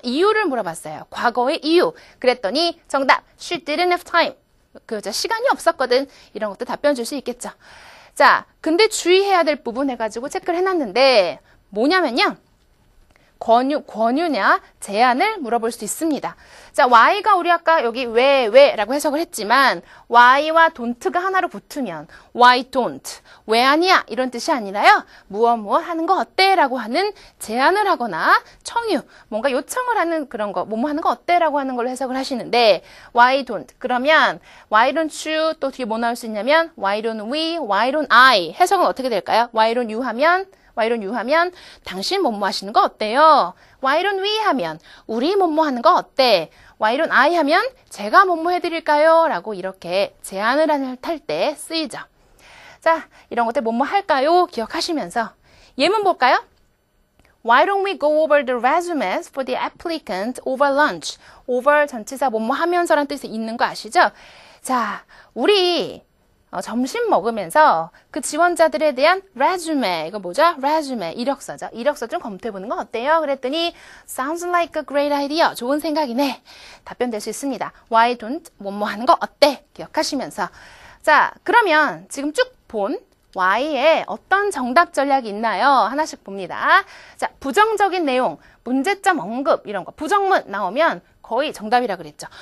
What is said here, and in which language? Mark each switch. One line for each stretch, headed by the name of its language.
Korean: 이유를 물어봤어요. 과거의 이유. 그랬더니 정답,
English: she didn't have time.
Korean: 그 여자 시간이 없었거든. 이런 것도 답변 줄 수 있겠죠. 자, 근데 주의해야 될 부분 해가지고 체크를 해놨는데 뭐냐면요. 권유냐, 제안을 물어볼 수 있습니다. 자, why가 우리 아까 여기 왜라고 해석을 했지만 why와 don't가 하나로 붙으면 why don't, 왜 아니야 이런 뜻이 아니라요. 무엇 하는 거 어때? 라고 하는 제안을 하거나 청유, 뭔가 요청을 하는 그런 거, 뭐뭐 하는 거 어때? 라고 하는 걸로 해석을 하시는데 why don't, 그러면
English: why don't you,
Korean: 또 뒤에 뭐 나올 수 있냐면 why don't we, why don't I 해석은 어떻게 될까요?
English: why don't you
Korean: 하면 당신 뭐뭐 하시는 거 어때요?
English: Why don't we
Korean: 하면 우리 뭐뭐 하는 거 어때?
English: Why don't I
Korean: 하면 제가 뭐뭐 해드릴까요? 라고 이렇게 제안을 할 때 쓰이죠. 자, 이런 것들 뭐뭐 할까요? 기억하시면서 예문 볼까요?
English: Why don't we go over the resumes for the applicant over lunch?
Korean: over 전치사 뭐뭐 하면서란 뜻이 있는 거 아시죠? 자, 우리 점심 먹으면서 그 지원자들에 대한 resume, 이거 뭐죠? resume, 이력서죠. 이력서 좀 검토해보는 건 어때요? 그랬더니
English: sounds like a great idea.
Korean: 좋은 생각이네. 답변될 수 있습니다.
English: Why don't,
Korean: 뭐뭐 하는 거 어때? 기억하시면서. 자, 그러면 지금 쭉 본 Y에 어떤 정답 전략이 있나요? 하나씩 봅니다. 자, 부정적인 내용, 문제점 언급 이런 거, 부정문 나오면 거의 정답이라 그랬죠.